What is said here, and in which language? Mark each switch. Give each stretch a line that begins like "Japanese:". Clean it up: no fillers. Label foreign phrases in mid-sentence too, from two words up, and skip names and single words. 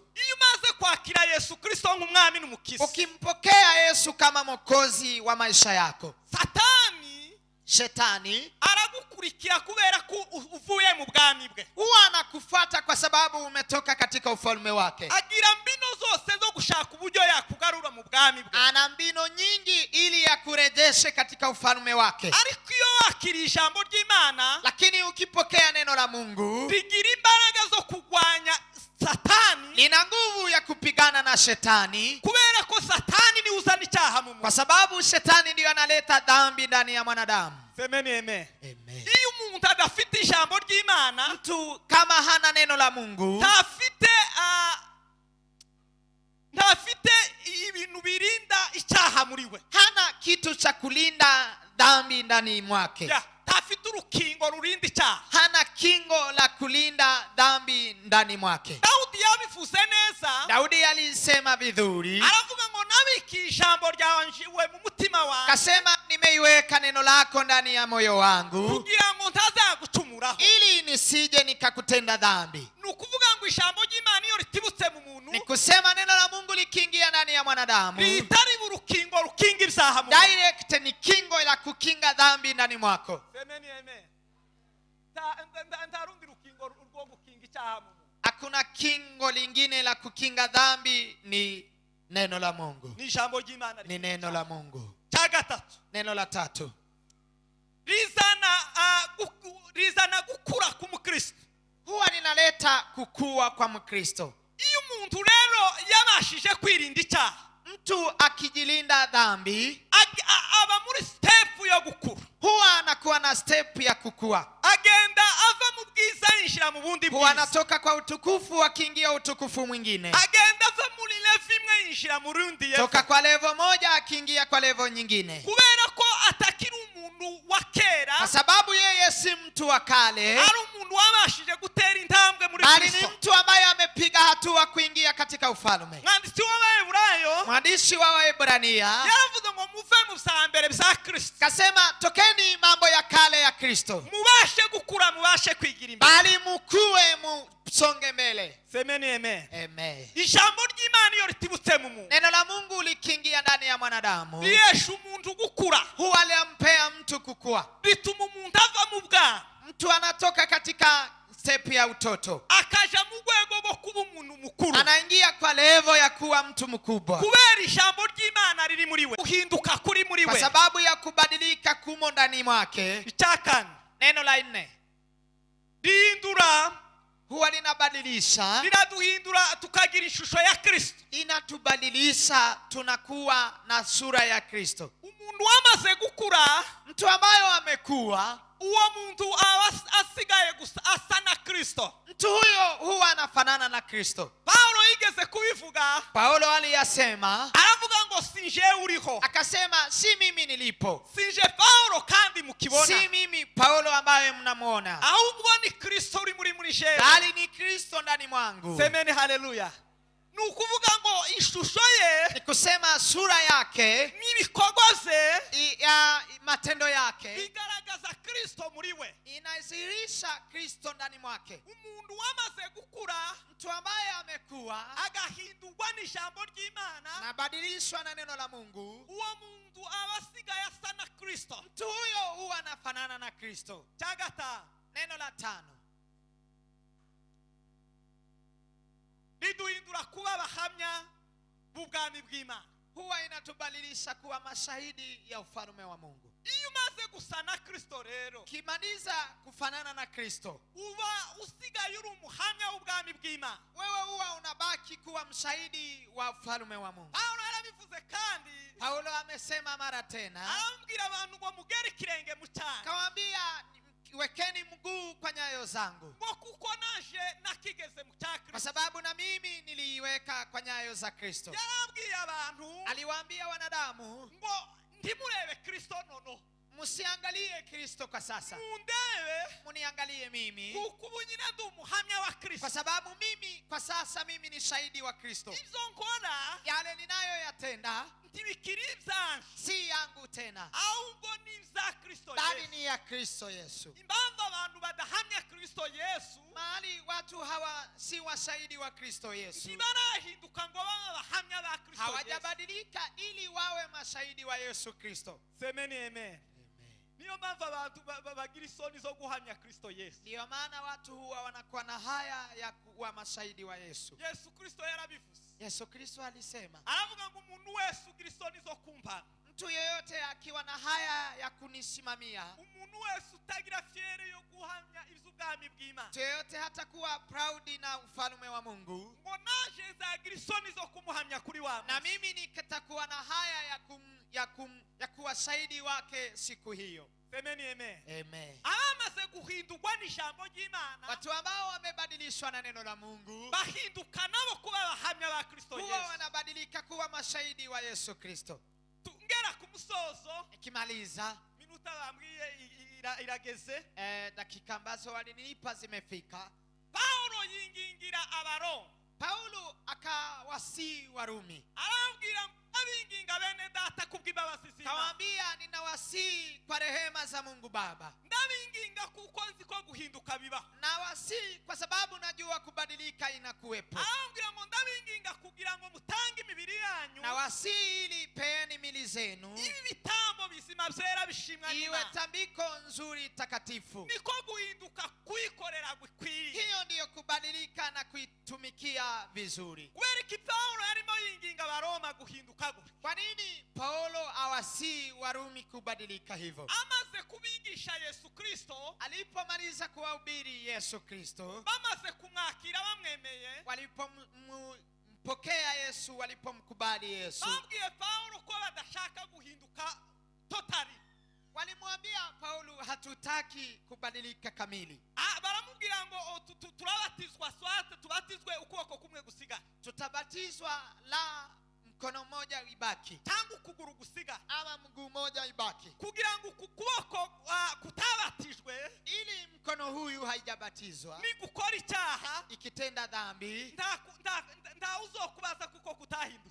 Kinyarwanda: Iyo umaze kwakira Yesu Kristo nk'umwami n'umukiza,
Swahili: Ukimpokea Yesu kama mwokozi wa maisha yako,
Kinyarwanda: Satani
Swahili: shetani
Kinyarwanda: aragukurikira kubera ko uvuye mu bwami bwe,
Swahili: huwa anakufuata kwa sababu umetoka katika ufalme wake.
Kinyarwanda: agira mbino zose zo gushaka uburyo yakugarura mu bwami bwe.
Swahili: Ana mbino nyingi ili yakurejeshe katika ufalme wake.
Kinyarwanda: Ariko iyo wakiriye ijambo ry'Imana,
Swahili: Lakini ukipokea neno la Mungu,
Kinyarwanda: rigira imbaraga zo kurwanya Satani,
Swahili: lina nguvu ya kupigana na shetani,
Kinyarwanda: kubera ko Satani ni uzana icyaha mu
Swahili: kwa
Kinyarwanda: muntu.
Swahili: sababu shetani ndiyo analeta dhambi ndani ya mwanadamu. Semeni amen. Amen.
Kinyarwanda: Iyo umuntu adafite ijambo ry'Imana,
Swahili: Mtu kama hana neno la Mungu,
Kinyarwanda: ntafite ibintu birinda icyaha muri we,
Swahili: hana kitu cha kulinda dhambi ndani mwake,
Kinyarwanda: ntafite urukingo rurinda icyaha.
Swahili: hana kingo la kulinda dhambi ndani mwake.
Kinyarwanda: Daudi yabivuze neza,
Swahili: Daudi alisema vizuri,
Kinyarwanda: aravuga ngo nabiki ijambo ryawe mu mutima wanjye,
Swahili: kasema nimeiweka neno lako ndani ya moyo wangu,
Kinyarwanda: kugira ngo ntazagucumuraho.
Swahili: ili nisije nikakutenda dhambi.
Kinyarwanda: Ni ukuvuga ngo ijambo ry'Imana iyo ritibutse mu muntu,
Swahili: Ni kusema neno la Mungu likiingia ndani ya mwanadamu,
Kinyarwanda: ritari urukingo rukinga ibyaha mu muntu.
Swahili: direct ni kingo la kukinga dhambi ndani mwako. Semeni amen.
Kinyarwanda: Nta rundi rukingo rwo gukinga icyaha mu muntu.
Swahili: Hakuna kingo lingine la kukinga dhambi, ni neno la Mungu,
Kinyarwanda: Ni ijambo ry'Imana.
Swahili: ni neno la Mungu.
Kinyarwanda: Cya gatatu,
Swahili: Neno la tatu,
Kinyarwanda: rizana gukura k'umukristo.
Swahili: huwa linaleta kukua kwa Mkristo.
Kinyarwanda: Iyo umuntu rero yabashije kwirinda icyaha,
Swahili: Mtu akijilinda dhambi,
Kinyarwanda: aba muri step yo gukura,
Swahili: huwa anakuwa na step ya kukua,
Kinyarwanda: agenda ava mu bwiza yinjira mu bundi
Swahili: huwa
Kinyarwanda: bwiza,
Swahili: anatoka kwa utukufu akiingia utukufu mwingine,
Kinyarwanda: agenda ava muri level imwe yinjira mu rundi
Swahili: toka kwa level moja akiingia kwa level nyingine,
Kinyarwanda: kubera ko atakiri umuntu wa kera,
Swahili: kwa sababu yeye si mtu wa kale,
Kinyarwanda: ari umuntu wabashije gutera intambwe muri
Swahili: bali ni
Kinyarwanda: Kristo.
Swahili: mtu ambaye amepiga hatua kuingia katika ufalme.
Kinyarwanda: Mwanditsi w'Abaheburayo
Swahili: Mwandishi wa Waebrania
Kinyarwanda: yaravuze ngo muve mu bya mbere bya Kristo,
Swahili: kasema, tokeni mambo ya kale ya Kristo,
Kinyarwanda: mubashe gukura, mubashe kwigira imbere.
Swahili: bali mukue, musonge mbele. Semeni amen. Amen.
Kinyarwanda: Ijambo ry'Imana iyo ritibutse mu muntu,
Swahili: Neno la Mungu likiingia ndani ya mwanadamu,
Kinyarwanda: rihesha umuntu umuntu gukura,
Swahili: huwa linampea mtu kukua.
Kinyarwanda: bituma umuntu ava mu bwana
Swahili: Mtu anatoka katika step ya utoto,
Kinyarwanda: akaja mu rwego rwo kuba umuntu mukuru,
Swahili: anaingia kwa level ya kuwa mtu mkubwa,
Kinyarwanda: kubera ijambo ry'Imana riri muri we, uhinduka kuri muri
Swahili: kwa
Kinyarwanda: we.
Swahili: sababu ya kubadilika kumo ndani mwake.
Kinyarwanda: Icyakane,
Swahili: Neno la 4
Kinyarwanda: rihindura,
Swahili: huwa linabadilisha,
Kinyarwanda: liraduhindura tukagira ishusho ya Kristo.
Swahili: inatubadilisha, tunakuwa na sura ya Kristo.
Kinyarwanda: Umuntu wamaze gukura,
Swahili: Mtu ambaye amekuwa,
Kinyarwanda: uwo muntu aba asigaye gusa asa na Kristo.
Swahili: mtu huyo huwa anafanana na Kristo.
Kinyarwanda: Paulo yigeze kubivuga,
Swahili: Paulo aliyasema,
Kinyarwanda: aravuga ngo sinje uriho,
Swahili: akasema si mimi nilipo,
Kinyarwanda: sinje Paulo kandi mukibona,
Swahili: si mimi Paulo ambaye mnamuona,
Kinyarwanda: ahubwo ni Kristo uri muri jewe,
Swahili: bali ni Kristo ndani mwangu. semeni haleluya.
Kinyarwanda: Ni ukuvuga ngo ishusho ye
Swahili: Ni kusema sura yake,
Kinyarwanda: n'ibikorwa ze
Swahili: matendo yake
Kinyarwanda: bigaragaza Kristo muri we.
Swahili: inadhihirisha Kristo ndani mwake.
Kinyarwanda: Umuntu wamaze gukura,
Swahili: Mtu ambaye amekuwa,
Kinyarwanda: agahindurwa n'ijambo ry'Imana,
Swahili: anabadilishwa na neno la Mungu,
Kinyarwanda: uwo muntu aba asigaye asa na Kristo.
Swahili: mtu huyo huwa anafanana na Kristo.
Kinyarwanda: Cyagata,
Swahili: Neno la 5
Kinyarwanda: riduhindura kuba abahamya b'ubwami bw'Imana.
Swahili: huwa inatubadilisha kuwa mashahidi ya ufalme wa Mungu.
Kinyarwanda: Iyo umaze gusa na Kristo rero,
Swahili: Kimaliza kufanana na Kristo,
Kinyarwanda: uba usigaye uri umuhamya w'ubwami bw'Imana.
Swahili: wewe huwa unabaki kuwa mshahidi wa ufalme wa Mungu.
Kinyarwanda: Paulo yarabivuze kandi
Swahili: Paulo amesema mara tena,
Kinyarwanda: arambwira abantu ngo mugere ikirenge mu cyana,
Swahili: kawaambia wekeni mguu kwa nyayo zangu,
Kinyarwanda: ngo kuko naje nakigeze mu cya
Swahili: kwa
Kinyarwanda: Kristo.
Swahili: sababu na mimi niliiweka kwa nyayo za Kristo.
Kinyarwanda: Yarabwiye abantu
Swahili: Aliwaambia wanadamu,
Kinyarwanda: ngo ntimurebe Kristo nono,
Swahili: msiangalie Kristo kwa sasa,
Kinyarwanda: mundebe
Swahili: muniangalie mimi,
Kinyarwanda: kuko ubu nyine ndi umuhamya wa Kristo.
Swahili: kwa sababu mimi kwa sasa mimi ni shahidi wa Kristo.
Kinyarwanda: Ibyo nkora
Swahili: Yale ninayoyatenda
Kinyarwanda: ntibikiri ibyanje,
Swahili: si yangu tena,
Kinyarwanda: ahubwo ni ibya Kristo
Swahili: bali
Kinyarwanda: Yesu.
Swahili: ni ya Kristo Yesu.
Kinyarwanda: Impamvu abantu badahamya Kristo Yesu
Swahili: Mahali watu hawa si washahidi wa Kristo Yesu,
Kinyarwanda: ntibarahinduka ngo babe abahamya ba Kristo Yesu.
Swahili: hawajabadilika ili wawe mashahidi wa Yesu Kristo. Semeni amen.
Kinyarwanda: Niyo mpamvu abantu bagira isoni zo guhamya Kristo Yesu.
Swahili: Ndiyo maana watu huwa wanakuwa na haya ya kuwa mashahidi wa Yesu.
Kinyarwanda: Yesu Kristo yarabivuze,
Swahili: Yesu Kristo alisema,
Kinyarwanda: aravuga ngo umuntu wese ugira isoni zo kumva,
Swahili: mtu yeyote akiwa na haya ya kunisimamia,
Kinyarwanda: umuntu wese utagira fiere yo guhamya iby'ubwami bw'Imana,
Swahili: mtu yeyote hatakuwa proud na ufalme wa Mungu,
Kinyarwanda: ngo naje nzagira isoni zo kumuhamya kuri wa
Swahili: na
Kinyarwanda: munsi.
Swahili: mimi nitakuwa na haya ya kuwa shahidi wake siku hiyo. Semeni amen. Amen.
Kinyarwanda: Abamaze guhindurwa n'ijambo ry'Imana,
Swahili: Watu ambao wamebadilishwa na neno la Mungu
Kinyarwanda: bahinduka nabo kuba abahamya ba Kristo
Swahili: huwa
Kinyarwanda: Yesu.
Swahili: wanabadilika kuwa mashahidi wa Yesu Kristo.
Kinyarwanda: Ngera ku musozo,
Swahili: Ikimaliza,
Kinyarwanda: minota bambwiye irageze.
Swahili: dakika ambazo walinipa zimefika.
Kinyarwanda: Paulo yingingira Abaroma,
Swahili: Paulo akawasii Warumi,
Kinyarwanda: arambwira abinginga bene data kubw'imbabazi z'Imana,
Swahili: kawaambia ninawasii kwa rehema za Mungu Baba,
Kinyarwanda: ndabinginga kuko nzi ko guhinduka biba.
Swahili: nawasii kwa sababu najua kubadilika inakuwepo,
Kinyarwanda: Arambwira ngo ndabinginga kugira ngo mutange imibiri yanyu,
Swahili: nawasii ili peeni mili zenu
Kinyarwanda: ibi bitambo bizima byera bishimwa
Swahili: iwe
Kinyarwanda: n'Imana.
Swahili: tambiko nzuri takatifu.
Kinyarwanda: Niko guhinduka kwikorera gukwiye.
Swahili: Hiyo ndiyo kubadilika na kuitumikia vizuri.
Kinyarwanda: Kubera iki Paulo yarimo yinginga Abaroma guhinduka gutya?
Swahili: Kwa nini Paulo awasii Warumi kubadilika hivyo?
Kinyarwanda: Amaze kubigisha Yesu Kristo,
Swahili: Alipomaliza kuwahubiri Yesu Kristo,
Kinyarwanda: bamaze kumwakira bamwemeye,
Swahili: walipompokea Yesu, walipomkubali Yesu,
Kinyarwanda: babwiye Paulo ko badashaka guhinduka totally.
Swahili: walimwambia Paulo, hatutaki kubadilika kamili,
Kinyarwanda: Baramubwira ngo turabatizwa swate tubatizwe ukuboko kumwe gusiga,
Swahili: tutabatizwa la mkono mmoja ibaki,
Kinyarwanda: tangu ukuguru gusiga,
Swahili: ama mguu mmoja ibaki,
Kinyarwanda: kugira ngo ukuboko kutabatijwe,
Swahili: ili mkono huyu haijabatizwa
Kinyarwanda: ni gukora icyaha,
Swahili: ikitenda dhambi,
Kinyarwanda: nta uzokubaza kuko kutahindutse.